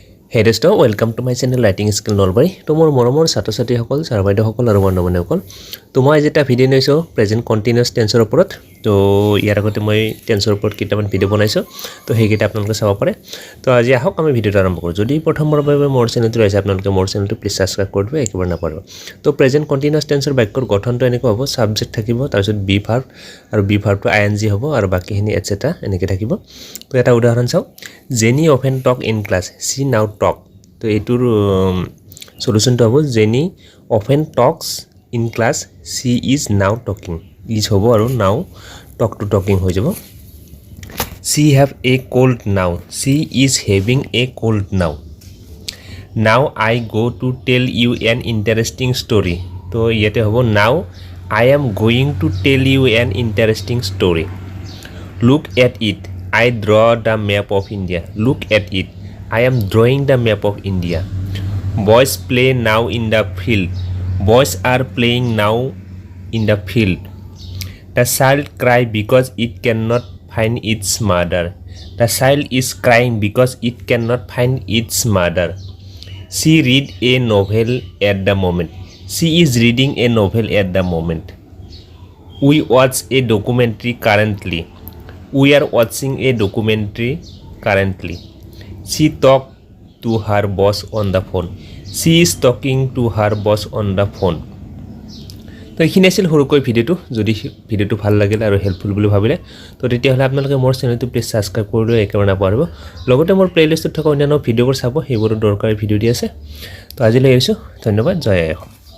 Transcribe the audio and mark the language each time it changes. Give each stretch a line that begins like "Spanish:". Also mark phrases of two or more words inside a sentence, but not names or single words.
English: Hey dosto, welcome to my channel Writing Skill Nolbari.
Assamese: তোমাৰ মৰমৰ ছাত্ৰ-ছাত্ৰী সকল, ছাৰ বাইদেউ সকল আৰু বন্ধু-বান্ধৱী সকল। তো মই যেটা ভিডিও লৈছো
English: present continuous
Assamese: টেন্সৰ ওপৰত। তো ইয়াৰ আগতে মই টেন্সৰ ওপৰত কিটামান ভিডিও বনাইছো। তো হেইকিটা আপোনালোকে চাব পাৰে। তো আজি আহক আমি ভিডিওটো আৰম্ভ কৰো। যদি প্ৰথমবাৰৰ বাবে মোৰ চেনেলটো আছে আপোনালোকে মোৰ চেনেলটো
English: please subscribe
Assamese: কৰি দিবা একেবাৰে নাপাৰিব। তো
English: present continuous
Assamese: টেন্সৰ বাক্যৰ গঠনটো এনেকৈ হ'ব সাবজেক্ট থাকিব তাৰপিছত
English: be verb
Assamese: আৰু বি ভাৰ্বটো আইএনজি হ'ব আৰু বাকিখিনি এটসেট্ৰা এনেকৈ থাকিব। তো এটা উদাহৰণ চাও
English: Jenny often talk in class she now talk.
Assamese: তো এইটোৰ সলিউশনটো হ'ব
English: Jenny often talks in class she is now talking is
Assamese: হ'ব আৰু
English: now talk to talking
Assamese: হৈ যাব
English: she have a cold now she is having a cold now now I go to tell you an interesting story
Assamese: তো ইয়াতে হ'ব
English: now I am going to tell you an interesting story look at it I draw the map of India look at it I am drawing the map of India. Boys play now in the field. Boys are playing now in the field. The child cry because it cannot find its mother. The child is crying because it cannot find its mother. She read a novel at the moment. She is reading a novel at the moment. We watch a documentary currently. We are watching a documentary currently. She talked to her boss on the phone. She is talking to her boss on the phone.
Assamese: তো এইখিনি আছিল সৰুকৈ ভিডিওটো যদি ভিডিওটো ভাল লাগিল আৰু হেল্পফুল বুলি ভাবিলে তো তেতিয়াহ'লে আপোনালোকে মোৰ চেনেলটো
English: please subscribe
Assamese: কৰি লৈ একেবাৰে নাপাৰিব লগতে মোৰ প্লেলিষ্টত থকা অন্যান্য ভিডিঅ'বোৰ চাব সেইবোৰৰ দৰকাৰী ভিডিও দি আছে তো আজিলৈ এৰিছোঁ ধন্যবাদ জয় আই অসম।